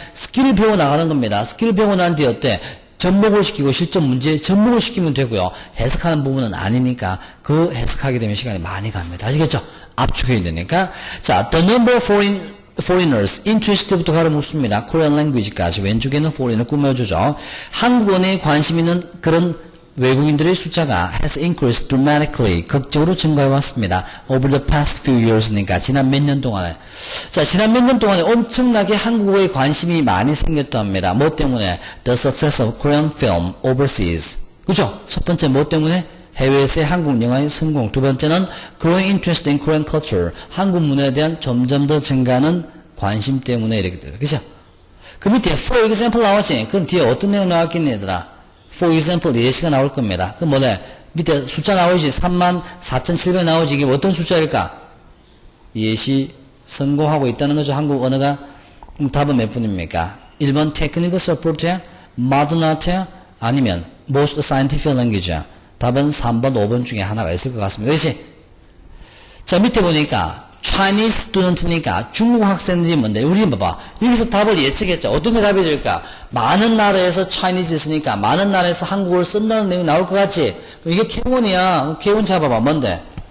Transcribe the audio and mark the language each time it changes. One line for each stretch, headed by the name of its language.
Korean: 스킬을 배워 나가는 겁니다. 스킬을 배우고 난 뒤에 어때? 접목을 시키고 실전 문제에 접목을 시키면 되고요. 해석하는 부분은 아니니까 그 해석하게 되면 시간이 많이 갑니다. 아시겠죠? 압축해야 되니까.
English: 자, the number of foreigners interest부터
Korean: 가로 묻습니다. Korean language까지 왼쪽에는 foreign을 꾸며주죠. 한국어에 관심 있는 그런 외국인들의 숫자가
English: has increased dramatically
Korean: 극적으로 증가해 왔습니다.
English: over the past few years
Korean: 니까 지난 몇 년 동안에. 자, 지난 몇 년 동안에 엄청나게 한국어에 관심이 많이 생겼답니다. 뭐 때문에?
English: The success of Korean film overseas.
Korean: 그죠? 첫 번째 뭐 때문에? 해외에서의 한국 영화의 성공. 두 번째는
English: growing interest in Korean culture.
Korean: 한국 문화에 대한 점점 더 증가하는 관심 때문에 이렇게 돼요. 그죠? 그 밑에 for example 나왔지? 그럼 뒤에 어떤 내용 나왔겠니 얘들아? for example 예시가 나올 겁니다. 그럼 뭐래? 밑에 숫자 나오지? 34,700 나오지? 이게 어떤 숫자일까? 예시 성공하고 있다는 거죠. 한국 언어가. 그럼 답은 몇 분입니까? 1번 technical support야? modern art야? 아니면 most scientific language야? 답은 3번, 5번 중에 하나가 있을 것 같습니다. 그렇지? 자, 밑에 보니까 Chinese student니까 중국 학생들이 뭔데? 우리 봐봐. 여기서 답을 예측했죠. 어떤 게 답이 될까? 많은 나라에서 Chinese 있으니까 많은 나라에서 한국어를 쓴다는 내용이 나올 것 같지? 그럼 이게 K1이야. K1 잡아봐. 뭔데?